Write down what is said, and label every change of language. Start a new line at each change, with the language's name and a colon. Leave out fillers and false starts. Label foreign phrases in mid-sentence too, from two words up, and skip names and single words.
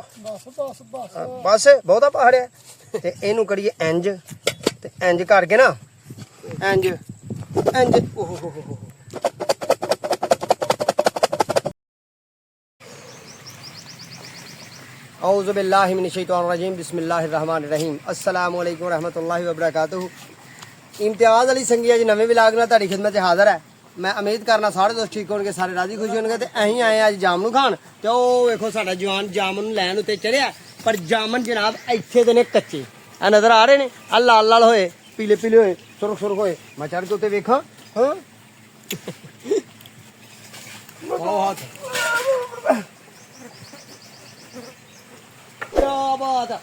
Punjabi: بس بہتا پہاڑ ہے تے اینوں کریے انج تے انج کر کے نا انج انج
Arabic: أعوذ بالله من الشيطان الرجيم بسم الله الرحمن الرحيم السلام عليكم ورحمة الله وبركاته.
Punjabi: امتیاز علی سنگھیا جی نویں ولاگ نال تہاڈی خدمت چ حاضر ہے. میں امید کرنا سارے دوست ٹھیک ہونگے، سارے راضی خوش ہونگے۔ تے اسیں آئے اج جامنوں خان تے اوہ ویکھو ساڈا جوان جامن لین اتے چڑھیا، پر جامن جناب ایتھے دے نے کچے آ نظر آ رہے نے. آ لال لال ہوئے، پیلے پیلے ہوئے، سرخ سرخ ہوئے۔ میں چڑھ کے اتے ویکھاں ہاں کیا بات ہے.